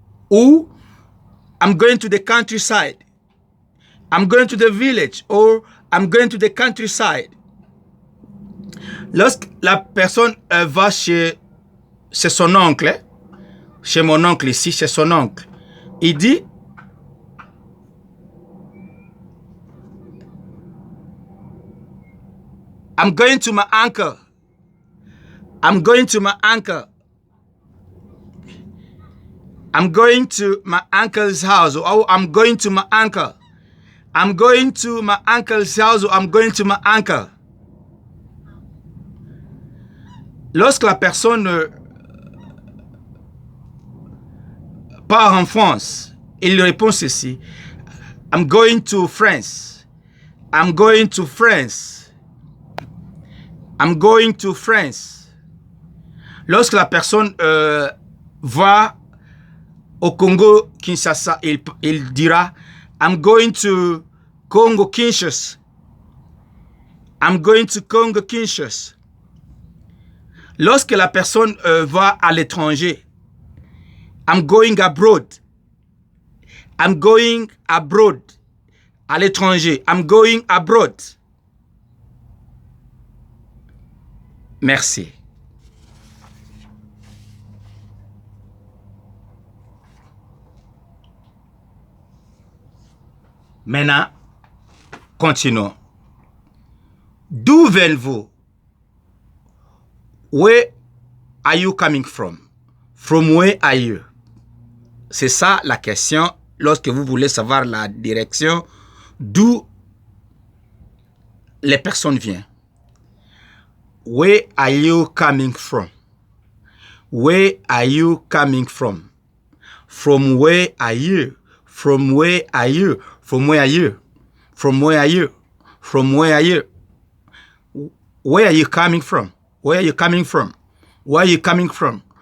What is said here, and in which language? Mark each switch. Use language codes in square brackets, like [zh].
[en] Ou I'm going to the countryside. I'm going to the village. Or I'm going to the countryside. [fr] Lorsque la personne va chez son oncle, chez mon oncle ici, chez son oncle, il dit [en] I'm going to my uncle. I'm going to my uncle. I'm going to my uncle's house. Or I'm going to my uncle. I'm going to my uncle's house. Or I'm going to my uncle. [fr] Lorsque la personne part en France, il répond ceci. [en] I'm going to France. I'm going to France. I'm going to France. [fr] Lorsque la personne va au Congo Kinshasa, il dira [en] I'm going to Congo Kinshasa. I'm going to Congo Kinshasa. [fr] Lorsque la personne va à l'étranger, [en] I'm going abroad. I'm going abroad. [fr] À l'étranger, [en] I'm going abroad. [fr] Merci. Maintenant, continuons. D'où venez-vous? [en] Where are you coming from? From where are you? [fr] C'est ça la question lorsque vous voulez savoir la direction d'où les personnes viennent. [en] Where are you coming from? Where are you coming from? From where are you? From where are you? From where are you? From where are you? From where are you? Where are you coming from? Where are you coming from? Where are you coming from?